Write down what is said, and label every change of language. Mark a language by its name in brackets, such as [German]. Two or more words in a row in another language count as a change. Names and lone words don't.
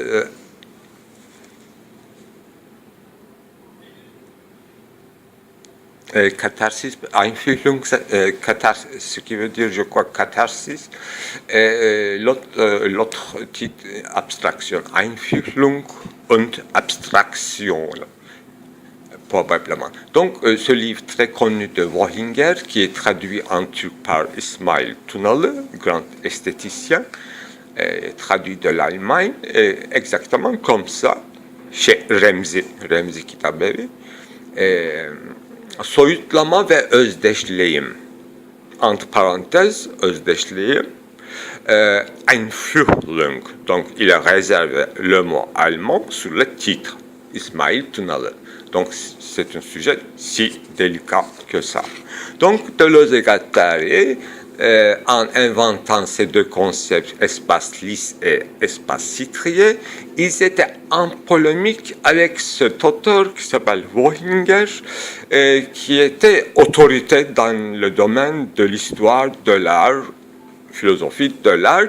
[French] catharsis, Einfühlung, ce qui veut dire, je crois, catharsis, et l'autre titre, abstraction, Einfühlung und Abstraktion, probablement. Donc, ce livre très connu de Worringer, qui est traduit en turc par Ismail Tunalı, grand esthéticien, traduit de l'Allemagne, exactement comme ça, chez Remzi Kitabevi. Soyutlama ve özdeşleyim. Entre parenthèses, özdeşleyim. Einführung. Donc, il réserve le mot allemand sur le titre, Ismail Tunalı. Donc, c'est un sujet si délicat que ça. Donc, Deleuze-Guattari, en inventant ces deux concepts, espace lisse et espace citrier, ils étaient en polémique avec cet auteur qui s'appelle Wohinger, qui était autorité dans le domaine de l'histoire de l'art, philosophie de l'art.